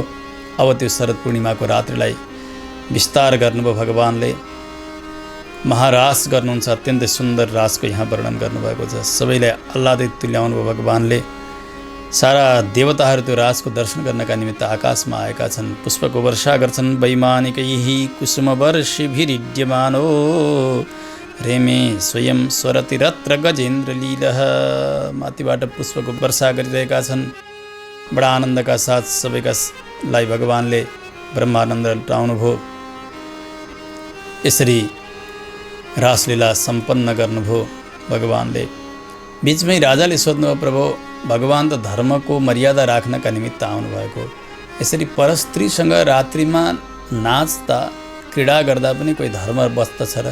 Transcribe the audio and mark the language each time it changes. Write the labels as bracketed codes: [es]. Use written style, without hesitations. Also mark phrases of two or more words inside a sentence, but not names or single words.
[ne] अब त्यो शरद पूर्णिमाको रात्रिलाई विस्तार गर्नुभयो। भगवानले महारास गर्नुहुन्छ। अत्यन्तै सुन्दर रासको यहाँ वर्णन गर्नुभएको छ। सबैलाई आह्लादित तुल्याउनु भयो भगवानले। सारा देवताहरू त्यो रासको दर्शन गर्नका निमित्त आकाशमा आएका छन्। पुष्पको वर्षा गर्छन्। [sa] वैमानिकैः कुसुमवर्षिभिरीड्यमानो रेमे स्वयं स्वरतिरत्र गजेन्द्र लीलः। [ne] माथिबाट पुष्पको वर्षा गरिरहेका छन्। बडा आनन्दका साथ सबैकालाई भगवानले ब्रह्मानन्द लुटाउनुभयो। यसरी रासलीला सम्पन्न गर्नुभयो भगवानले। बिचमै राजाले सोध्नुभयो, प्रभु भगवान त धर्मको मर्यादा राख्नका निमित्त आउनुभएको, यसरी परस्त्रीसँग रात्रिमा नाच्दा क्रीडा गर्दा पनि कोही धर्म बस्दछ र?